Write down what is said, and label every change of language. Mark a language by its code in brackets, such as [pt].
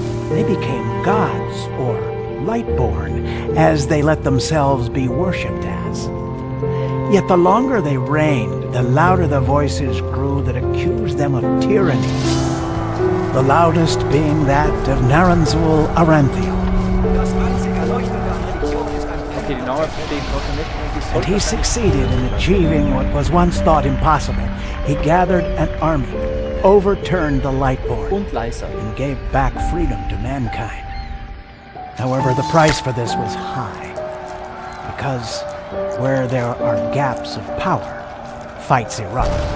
[en] They became gods, or Lightborn, as they let themselves be worshipped as. Yet the longer they reigned, the louder the voices grew that accused them of tyranny. The loudest being that of Naranzul Aranthiel. [de] Okay, die Namen verstehe ich noch nicht. [en] And he succeeded in achieving what was once thought impossible. He gathered an army, overturned the Lightborn, [de] Und leiser. [en] and gave back freedom to mankind. However, the price for this was high, because where there are gaps of power, fights erupt.